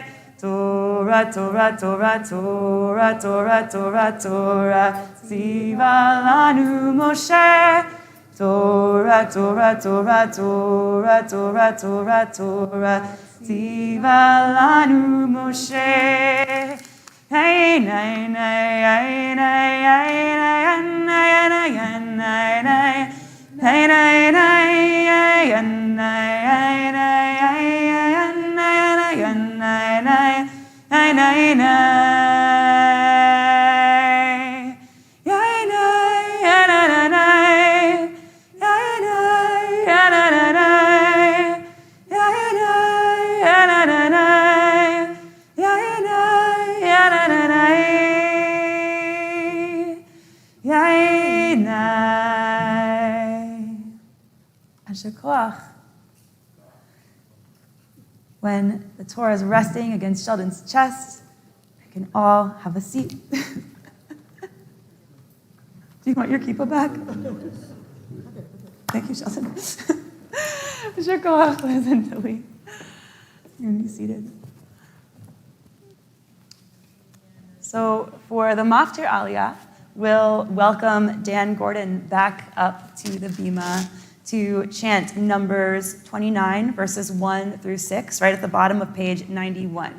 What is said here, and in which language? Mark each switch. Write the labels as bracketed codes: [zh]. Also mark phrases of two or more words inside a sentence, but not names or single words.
[he] תורה תורה תורה תורה תורה תורה תורה צוה לנו משה. תורה תורה תורה תורה תורה תורה תורה צוה לנו משה. Hey, nay, nay, hey, nay, hey, nay, nay, nay, nay, nay, nay. Hey, nay, nay, hey, nay, hey, nay, hey, nay, nay, nay, nay. Hey, nay, nay. Hey, nay, hey, nay, nay. Hey, nay, hey, nay, nay. Hey, nay, hey, nay, nay. Hey, nay, hey, nay, nay. Hey, nay. אשר כח. [en] When the Torah is resting against Sheldon's chest, we can all have a seat. Do you want your kippah back? Thank you, Sheldon. [he] אשר כח, [en] Liz and Tilly. You're going to be seated. So for the [he] מפטיר עליה, [en] we'll welcome Dan Gordon back up to the bima to chant Numbers 29, verses 1 through 6, right at the bottom of page 91.